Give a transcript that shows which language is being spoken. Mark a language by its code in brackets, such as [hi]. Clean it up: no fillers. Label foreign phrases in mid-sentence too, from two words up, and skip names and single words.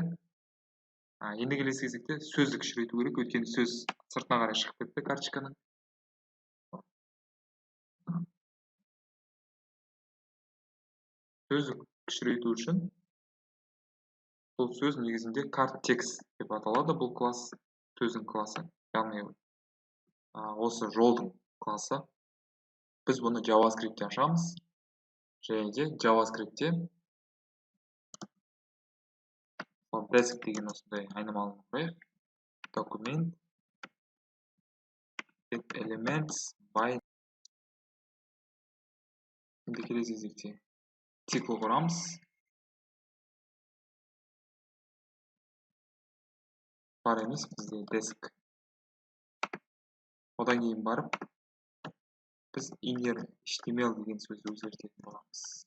[kk] Енді келесі кезекте сөзді кішірейту керек, өйткені сөз сыртына қарай шығып кетті карточканың. Сөзді кішірейту үшін бұл сөз негізінде [en] card text [kk] деп аталады, бұл класс сөздің класы, яғни осы жолдың класы. Біз бұны JavaScript-те ашамыз, және де JavaScript-те basic деген осындай айнымалыны қояйық. [en] Document get elements by. [kk] Енді келесі кезекте цикл құрамыз. Бар емес, бізде desk. Одан кейін барып, біз [en] inner HTML [kk] деген сөзді өзгертетін боламыз.